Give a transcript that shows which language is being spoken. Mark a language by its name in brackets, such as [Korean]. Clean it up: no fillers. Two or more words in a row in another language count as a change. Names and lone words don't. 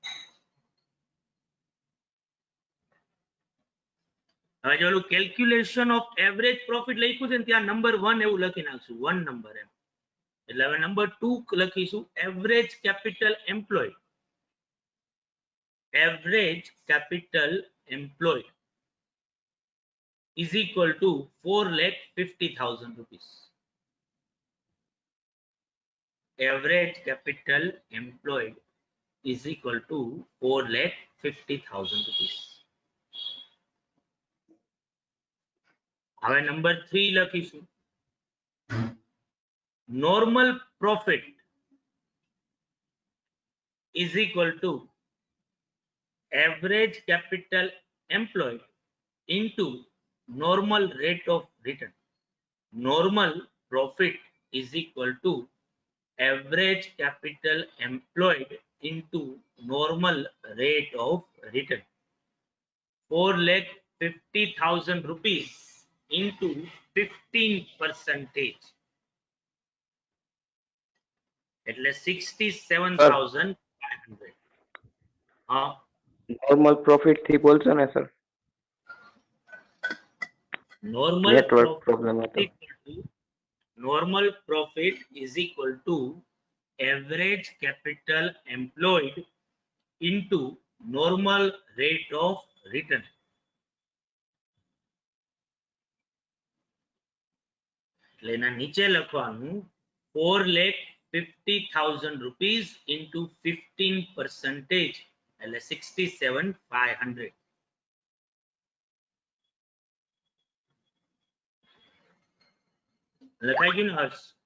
[Gujarati] હવે જો ઓલું [English] calculation of average profit [Gujarati] લખ્યું છે ને ત્યાં નંબર 1 એવું લખી નાખશું 1 નંબર એમ. એટલે હવે નંબર 2 લખીશું [English] average capital employed. average capital employed is equal to 4,50,000 rupees. Average capital employed is equal to 4,50,000 rupees. [Gujarati] હવે નંબર 3 લખીશું [English] normal profit is equal to average capital employed into normal rate of return. Normal profit is equal to average capital employed into normal rate of return. 4,50,000 rupees into 15%. [Gujarati] એટલે 67,500. હા, [English] normal profit [Gujarati] થી બોલશો ને સર? [English] normal [Gujarati] નેટવર્ક [English] profit [Gujarati] પ્રોબ્લેમ હતો. [English] normal profit is equal to average capital employed into normal rate of return. [Gujarati] એટલે એના નીચે લખવાનું [English] 4,50,000 rupees into 15%. [Gujarati] એટલે 67,500. લખાઈ ગયું ને હર્ષ?